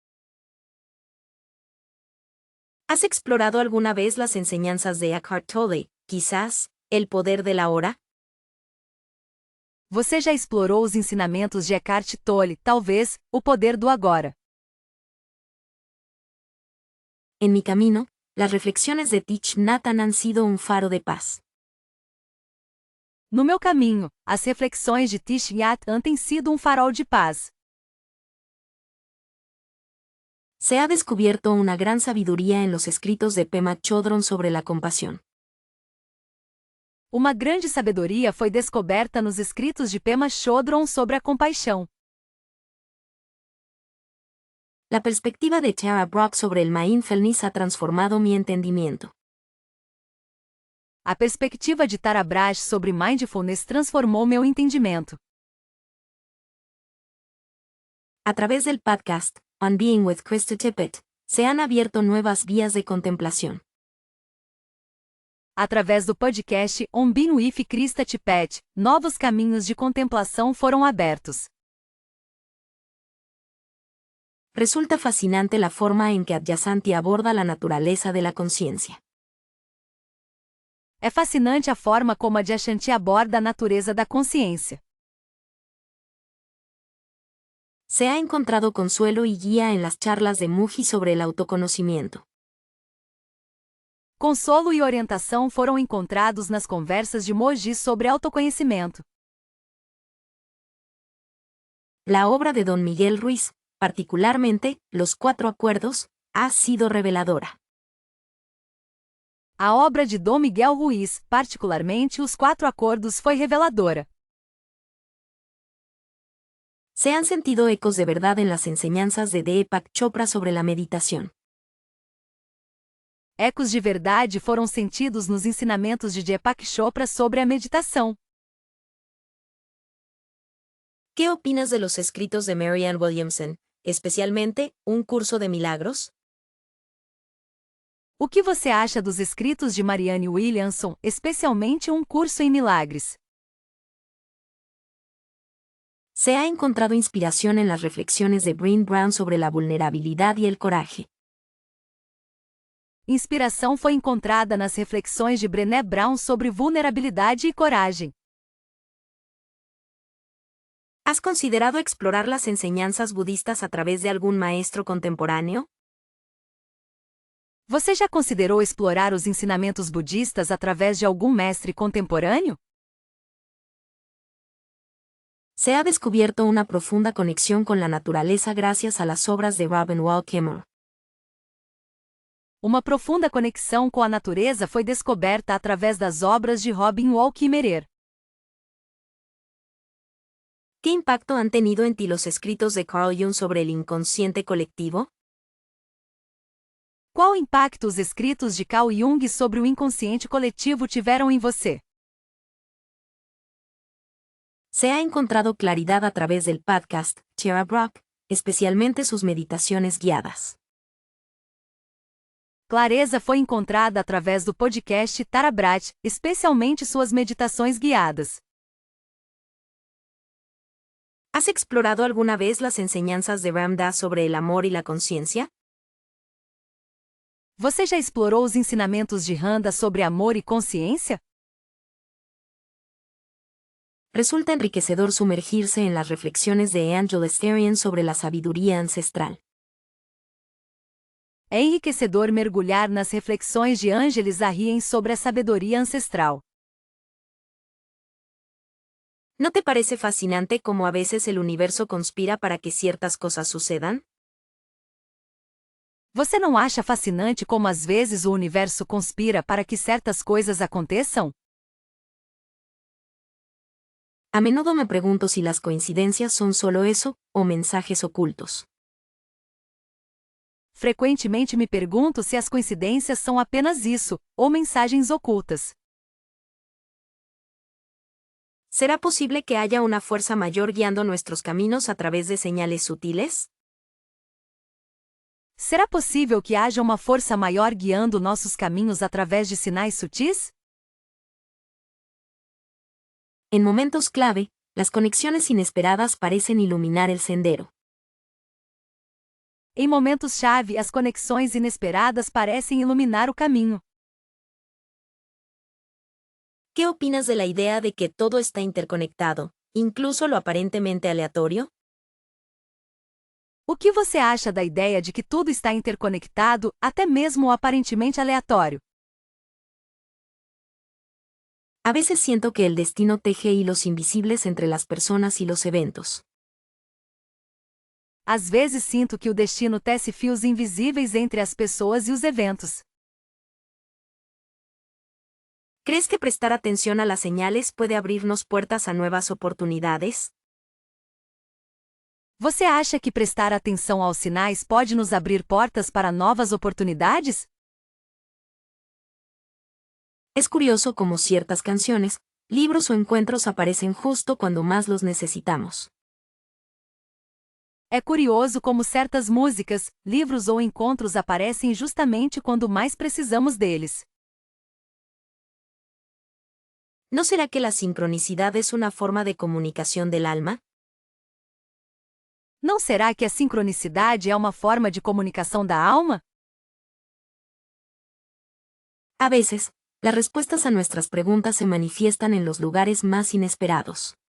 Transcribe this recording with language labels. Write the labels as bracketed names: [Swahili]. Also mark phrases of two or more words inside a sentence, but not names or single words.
[Spanish] ¿Has explorado alguna vez las enseñanzas de Eckhart Tolle, quizás, El poder de la hora? [Portuguese] Você já explorou os ensinamentos de Eckhart Tolle, talvez, O poder do agora? [Spanish] En mi camino, las reflexiones de Thich Nhat Hanh han sido un faro de paz. [Portuguese] No meu caminho, as reflexões de Thich Nhat Hanh têm sido um farol de paz. [Spanish] Se ha descubierto una gran sabiduría en los escritos de Pema Chodron sobre la compasión. [Portuguese] Uma grande sabedoria foi descoberta nos escritos de Pema Chodron sobre a compaixão. [Spanish] La perspectiva de Tara Brach sobre el mindfulness ha transformado mi entendimiento. [Portuguese] A perspectiva de Tara Brach sobre mindfulness transformou meu entendimento. [Spanish] A través del podcast, On Being with Krista Tippett, se han abierto nuevas vías de contemplación. [Portuguese] Através do podcast On Being with Krista Tippett, novos caminhos de contemplação foram abertos. [Spanish] Resulta fascinante la forma en que Adyashanti aborda la naturaleza de la conciencia. [Portuguese] É fascinante a forma como Adyashanti aborda a natureza da consciência. [Spanish] Se ha encontrado consuelo y guía en las charlas de Muji sobre el autoconocimiento. [Portuguese] Consolo e orientação foram encontrados nas conversas de Moji sobre autoconhecimento. [Spanish] La obra de Don Miguel Ruiz, particularmente, Los Cuatro Acuerdos, ha sido reveladora. [Portuguese] A obra de Dom Miguel Ruiz, particularmente Os Quatro Acordos, foi reveladora. [Spanish] Se han sentido ecos de verdad en las enseñanzas de Deepak Chopra sobre la meditación. [Portuguese] Ecos de verdade foram sentidos nos ensinamentos de Deepak Chopra sobre a meditação. [Spanish] ¿Qué opinas de los escritos de Marianne Williamson, especialmente un curso de milagros? [Portuguese] O que você acha dos escritos de Marianne Williamson, especialmente curso em milagres? [Spanish] Se ha encontrado inspiración en las reflexiones de Brené Brown sobre la vulnerabilidad y el coraje. [Portuguese] Inspiração foi encontrada nas reflexões de Brené Brown sobre vulnerabilidade e coragem. [Spanish] ¿Has considerado explorar las enseñanzas budistas a través de algún maestro contemporáneo? [Portuguese] Você já considerou explorar os ensinamentos budistas através de algum mestre contemporâneo? [Spanish] Se ha descubierto una profunda conexión con la naturaleza gracias a las obras de Robin Wall Kimmerer. [Portuguese] Uma profunda conexão com a natureza foi descoberta através das obras de Robin Wall Kimmerer. [Spanish] ¿Qué impacto han tenido en ti los escritos de Carl Jung sobre el inconsciente colectivo? [Portuguese] Qual impacto os escritos de Carl Jung sobre o inconsciente coletivo tiveram em você? [Spanish] Se ha encontrado claridad a través del podcast Tara Brach, especialmente sus meditaciones guiadas. [Portuguese] Clareza foi encontrada através do podcast Tara Brach, especialmente suas meditações guiadas. [Spanish] ¿Has explorado alguna vez las enseñanzas de Ram Dass sobre el amor y la conciencia? [Portuguese] Você já explorou os ensinamentos de Randa sobre amor e consciência? [Spanish] Resulta enriquecedor sumergirse en las reflexiones de Angel Asterian sobre la sabiduría ancestral. [Portuguese] É enriquecedor mergulhar nas reflexões de Ângeles Arrien sobre a sabedoria ancestral. [Spanish] ¿No te parece fascinante cómo a veces el universo conspira para que ciertas cosas sucedan? [Portuguese] Você não acha fascinante como às vezes o universo conspira para que certas coisas aconteçam? [Spanish] A menudo me pregunto si las coincidencias son solo eso, o mensajes ocultos. [Portuguese] Frequentemente me pergunto se as coincidências são apenas isso, ou mensagens ocultas. [Spanish] ¿Será posible que haya una fuerza mayor guiando nuestros caminos a través de señales sutiles? [Portuguese] Será possível que haja uma força maior guiando nossos caminhos através de sinais sutis? [Spanish] En momentos clave, las conexiones inesperadas parecen iluminar el sendero. [Portuguese] Em momentos-chave, as conexões inesperadas parecem iluminar o caminho. [Spanish] ¿Qué opinas de la idea de que todo está interconectado, incluso lo aparentemente aleatorio? [Portuguese] O que você acha da ideia de que tudo está interconectado, até mesmo o aparentemente aleatório? [Spanish] A veces siento que el destino teje hilos invisibles entre las personas y los eventos. [Portuguese] Às vezes sinto que o destino tece fios invisíveis entre as pessoas e os eventos. [Spanish] ¿Crees que prestar atención a las señales puede abrirnos puertas a nuevas oportunidades? [Portuguese] Você acha que prestar atenção aos sinais pode nos abrir portas para novas oportunidades? [Spanish] Es curioso cómo ciertas canciones, libros o encuentros aparecen justo cuando más los necesitamos. [Portuguese] É curioso como certas músicas, livros ou encontros aparecem justamente quando mais precisamos deles. [Spanish] ¿No será que la sincronicidad es una forma de comunicación del alma? [Portuguese] Não será que a sincronicidade é uma forma de comunicação da alma? [Spanish] A veces, las respuestas a nuestras preguntas se manifiestan en los lugares más inesperados.